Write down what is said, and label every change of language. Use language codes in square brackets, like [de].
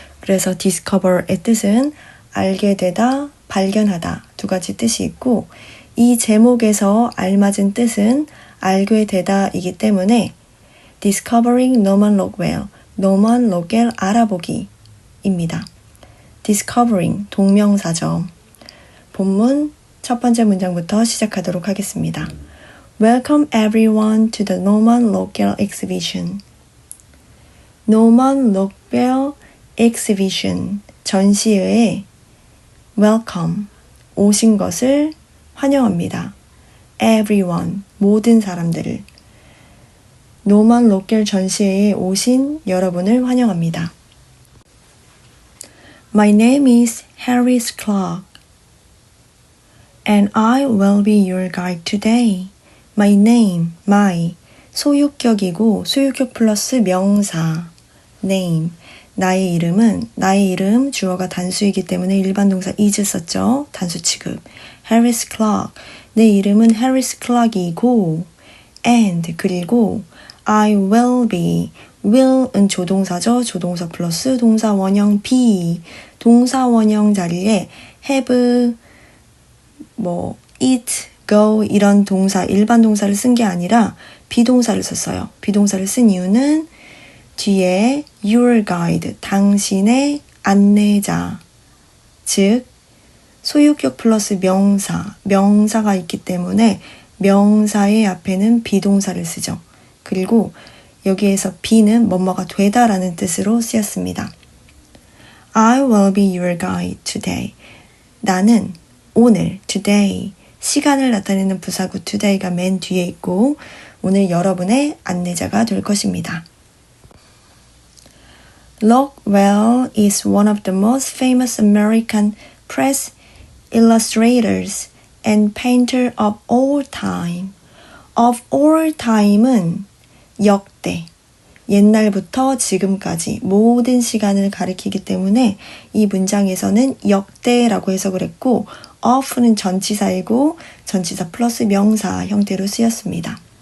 [ko] 그래서 discover의 뜻은 알게 되다, 발견하다 두 가지 뜻이 있고 이 제목에서 알맞은 뜻은 알게 되다 이기 때문에 [en] Discovering Norman Rockwell, [ko] 노먼 로겔 알아보기 입니다. Discovering, 동명사죠. 본문 첫 번째 문장부터 시작하도록 하겠습니다. [en] Welcome everyone to the Norman Rockwell exhibition. Norman Rockwell exhibition, [ko] 전시회에 welcome, 오신 것을 환영합니다. Everyone, 모든 사람들을. 노만 로켈 전시회에 오신 여러분을 환영합니다. [en] My name is Harris Clark, and I will be your guide today. My name, my, [ko] 소유격이고 소유격 플러스 명사, name, 나의 이름은, 나의 이름 주어가 단수이기 때문에 일반 동사 is 썼죠. 단수 취급. Harris Clark, 내 이름은 Harris Clark이고 and 그리고 [en] I will be, [ko] will은 조동사죠. 조동사 플러스 동사 원형 be, 동사 원형 자리에 have, eat, go 이런 동사, 일반 동사를 쓴 게 아니라 비동사를 썼어요. 비동사를 쓴 이유는 뒤에 your guide, 당신의 안내자, 즉 소유격 플러스 명사, 명사가 있기 때문에 명사의 앞에는 비동사를 쓰죠. 그리고 여기에서 be는 뭐뭐가 되다라는 뜻으로 쓰였습니다. [en] I will be your guide today. [ko] 나는 오늘, today, 시간을 나타내는 부사구 today가 맨 뒤에 있고 오늘 여러분의 안내자가 될 것입니다. [en] Rockwell is one of the most famous American press illustrators and painter of all time. Of all time [ko] 은 역대, 옛날부터 지금까지 모든 시간을 가리키기 때문에 이 문장에서는 역대라고 해석을 했고 of는 전치사이고 전치사 플러스 명사 형태로 쓰였습니다.